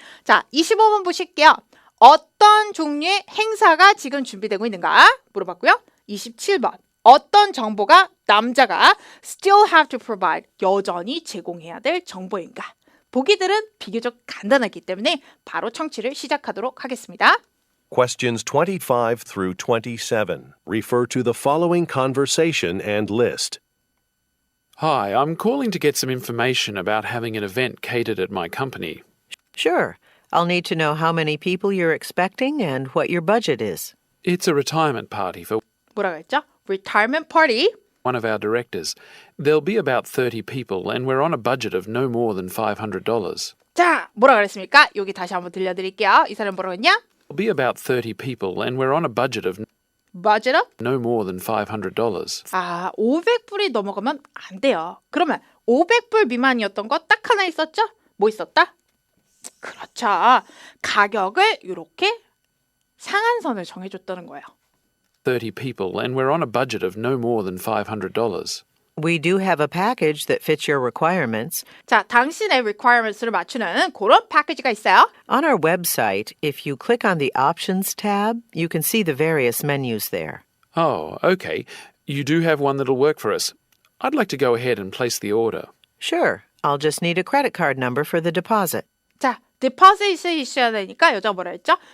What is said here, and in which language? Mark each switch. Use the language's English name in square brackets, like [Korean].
[Korean] 자, 25번 보실게요. 어떤 종류의 행사가 지금 준비되고 있는가 물어봤고요. 27번. 어떤 정보가 남자가 [English] still have to provide [Korean] 여전히 제공해야 될 정보인가? 보기들은 비교적 간단하기 때문에 바로 청취를 시작하도록 하겠습니다. [English] Questions 25 through 27. Refer to the following conversation and list. Hi, I'm calling to get some information about having an event catered at my company. Sure. I'll need to know how many people you're expecting and what your budget is. It's a retirement party for [Korean] 뭐라고 했죠? [English] Retirement party. one of our directors. There'll be about 30 people and we're on a budget of no more than $500. [Korean] 자, 뭐라고 그랬습니까? 여기 다시 한번 들려드릴게요. 이 사람 뭐라고 했냐? [English] There'll be about 30 people and we're on a budget of budget up? no more than $500. [Korean] 500불이 넘어가면 안 돼요. 그러면 500불 미만이었던 거 딱 하나 있었죠? 뭐 있었다? 그렇죠. 가격을 이렇게 상한선을 정해줬다는 거예요. [English] 30 people and we're on a budget of no more than $500. We do have a package that fits your requirements. [Korean] 자, 당신의 requirements를 맞추는 그런 패키지가 있어요. [English] On our website, if you click on the Options tab, you can see the various menus there. Oh, okay. You do have one that'll work for us. I'd like to go ahead and place the order. Sure. I'll just need a credit card number for the deposit. [Korean] 자, deposit이 있어야 되니까 여자가 뭐라 했죠?